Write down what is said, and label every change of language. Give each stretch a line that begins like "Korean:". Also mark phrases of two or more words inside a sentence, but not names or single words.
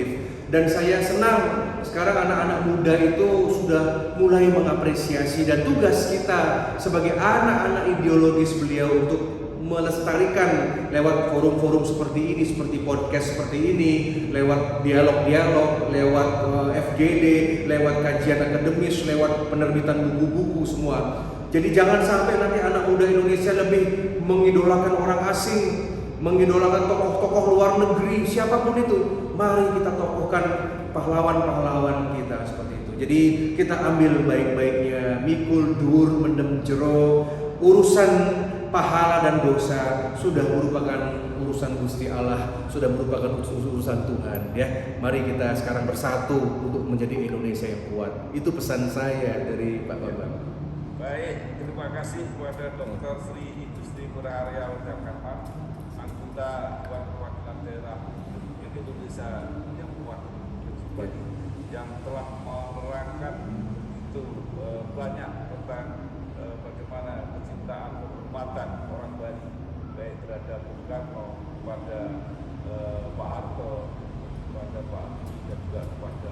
Indonesian: Dan saya senang sekarang anak-anak muda itu sudah mulai mengapresiasi, dan tugas kita sebagai anak-anak ideologis beliau untuk melestarikan lewat forum-forum seperti ini, seperti podcast seperti ini, lewat dialog-dialog, lewat FGD, lewat kajian akademis, lewat penerbitan buku-buku semua. Jadi jangan sampai nanti anak muda Indonesia lebih mengidolakan orang asing, mengidolakan tokoh-tokoh luar negeri, siapapun itu. Mari kita tokohkan pahlawan-pahlawan kita seperti itu. Jadi kita ambil baik-baiknya,
Javanese: mikul dhuwur mendem jero.
Indonesian: Urusan pahala dan dosa sudah merupakan urusan Gusti Allah, sudah merupakan urusan Tuhan, ya. Mari kita sekarang bersatu untuk menjadi Indonesia yang kuat. Itu pesan saya dari Pak Bambang. Baik, terima kasih kepada Dr. Sri Industri Murah Area Jakarta, anggota Dewan Perwakilan Daerah Indonesia yang kuat, yang telah menerangkan itu banyak tentang bagaimana kecintaan, penghormatan orang Bali, baik terhadap Bung Karno, kepada Pak Harto, kepada Pak Habibie dan juga